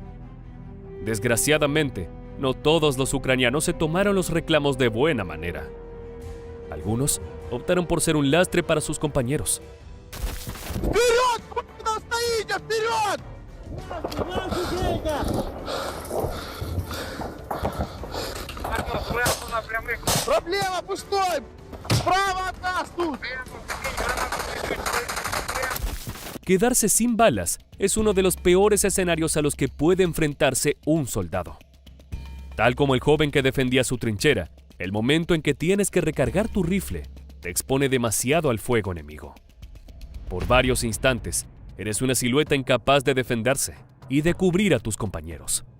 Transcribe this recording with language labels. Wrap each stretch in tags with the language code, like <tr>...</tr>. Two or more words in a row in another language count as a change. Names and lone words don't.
<es>Desgraciadamente, no todos los ucranianos se tomaron los reclamos de buena manera. Algunos optaron por ser un lastre para sus compañeros.</es> <ru>Вперед! Куда стоите? Вперед!</ru> <uk>Арно, зверху на прямих.</uk> <ru>Проблема пустой! Справа от нас тут! Прямо, закинь гранату, прямо.</ru> <es>Quedarse sin balas es uno de los peores escenarios a los que puede enfrentarse un soldado. Tal como el joven que defendía su trinchera, el momento en que tienes que recargar tu rifle te expone demasiado al fuego enemigo. Por varios instantes, eres una silueta incapaz de defenderse y de cubrir a tus compañeros.</es>